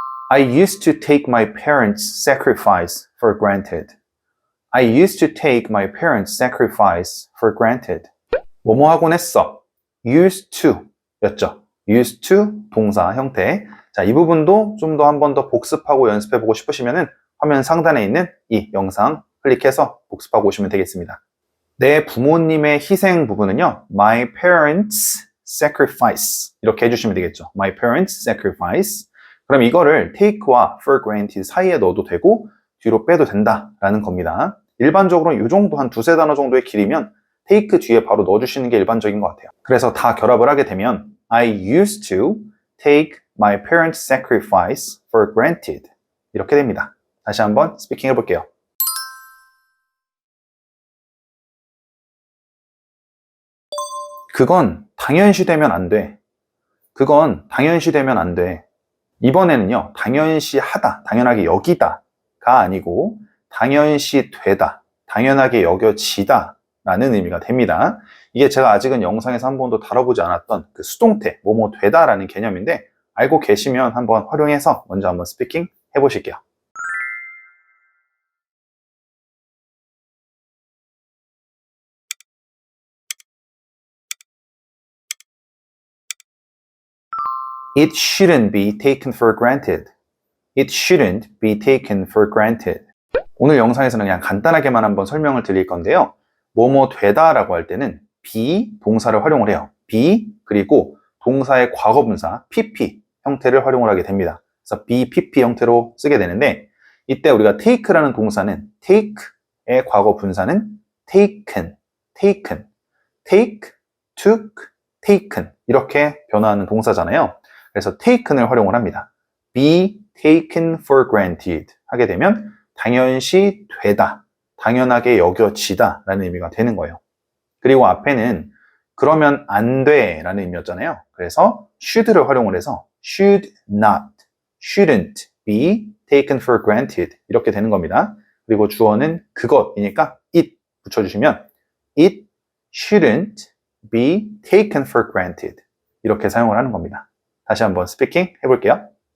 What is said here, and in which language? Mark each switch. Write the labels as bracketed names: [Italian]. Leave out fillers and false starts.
[English] I used to take my parents' sacrifice for granted. I used to take my parents' sacrifice for granted. [Korean] 뭐뭐 하곤 했어. used to 였죠. used to 동사 형태. 자, 이 부분도 좀 더 한 번 더 복습하고 연습해보고 싶으시면은 화면 상단에 있는 이 영상 클릭해서 복습하고 오시면 되겠습니다. 내 부모님의 희생 부분은요. [English] My parents' sacrifice [Korean] 이렇게 해주시면 되겠죠. [English] My parents' sacrifice. [Korean] 그럼 이거를 take와 for granted 사이에 넣어도 되고 뒤로 빼도 된다라는 겁니다. 일반적으로 이 정도 한 두세 단어 정도의 길이면 take 뒤에 바로 넣어주시는 게 일반적인 것 같아요. 그래서 다 결합을 하게 되면 [English] I used to take my parents' sacrifice for granted [Korean] 이렇게 됩니다. 다시 한번 스피킹 해볼게요. 그건 당연시되면 안 돼. 그건 당연시되면 안 돼. 이번에는요, 당연시하다, 당연하게 여기다가 아니고 당연시되다, 당연하게 여겨지다 라는 의미가 됩니다. 이게 제가 아직은 영상에서 한 번도 다뤄보지 않았던 그 수동태, 뭐뭐 되다라는 개념인데 알고 계시면 한번 활용해서 먼저 한번 스피킹 해보실게요. [English] It shouldn't be taken for granted. It shouldn't be taken for granted. [Korean] 오늘 영상에서는 그냥 간단하게만 한번 설명을 드릴 건데요. 뭐뭐 되다라고 할 때는 be 동사를 활용을 해요. be 그리고 동사의 과거분사 pp 형태를 활용을 하게 됩니다. 그래서 be, pp 형태로 쓰게 되는데 이때 우리가 take라는 동사는 take의 과거분사는 taken, taken, take, took, taken 이렇게 변화하는 동사잖아요. 그래서 taken을 활용을 합니다. [English] be taken for granted [Korean] 하게 되면 당연시 되다, 당연하게 여겨지다 라는 의미가 되는 거예요. 그리고 앞에는 그러면 안 돼 라는 의미였잖아요. 그래서 should를 활용을 해서 [English] should not, shouldn't be taken for granted [Korean] 이렇게 되는 겁니다. 그리고 주어는 그것이니까 it 붙여주시면 [English] it shouldn't be taken for granted [Korean] 이렇게 사용을 하는 겁니다. 다시 한번 스피킹 해볼게요.